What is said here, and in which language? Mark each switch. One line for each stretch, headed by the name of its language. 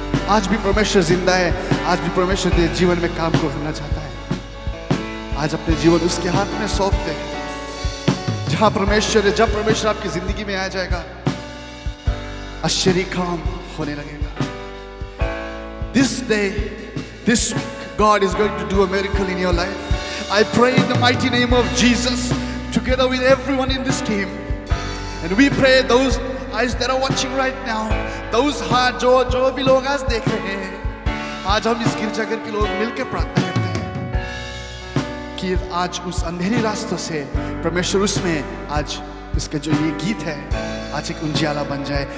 Hindi: आज भी परमेश्वर जिंदा है, आज भी परमेश्वर तेरे जीवन में काम को करना चाहता है। आज अपने जीवन उसके हाथ में सौंपते हैं। जहां परमेश्वर है, जब परमेश्वर आपकी जिंदगी में आ जाएगा, आश्चर्य काम होने लगेगा।
English: This day, this week, God is going to do a miracle in your life. I pray in the mighty name of Jesus, together with everyone in this team. And we pray those eyes that are watching right now, those heart
Hindi: जो भी लोग आज देख रहे हैं, आज हम इस गिरजाघर के लोग मिलकर प्रार्थना करते हैं कि आज उस अंधेरी रास्तों से परमेश्वर उसमें आज इसका जो ये गीत है, आज एक उजियाला बन जाए।